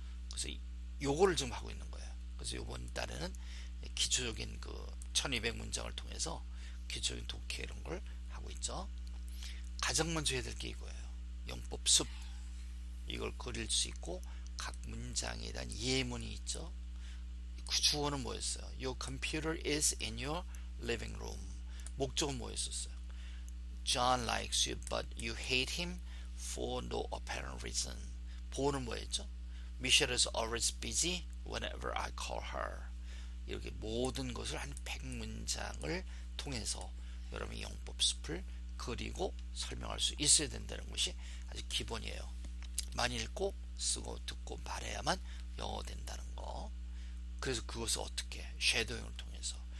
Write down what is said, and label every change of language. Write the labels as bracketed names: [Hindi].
[Korean] 그래서 요거를 지금 하고 있는 거예요. 그래서 요번 달에는 기초적인 그 1200문장을 통해서 기초적인 독해 이런 걸 하고 있죠. 가장 먼저 해야 될 게 이거예요. 영법 습. 이걸 그릴 수 있고 각 문장에 대한 예문이 있죠. 그 주어는 뭐였어요? [English] Your computer is in your living room. [Korean] 목적은 뭐였었어요? [English] John likes you, but you hate him for no apparent reason. [Korean] 보어는 뭐였죠? [English] Michelle is always busy whenever I call her. [Korean] 이렇게 모든 것을 한 100문장을 통해서 여러분이 영법 숲을 그리고 설명할 수 있어야 된다는 것이 아주 기본이에요. 많이 읽고 쓰고 듣고 말해야만 영어 된다는 거. 그래서 그것을 어떻게 쉐도잉을 통해서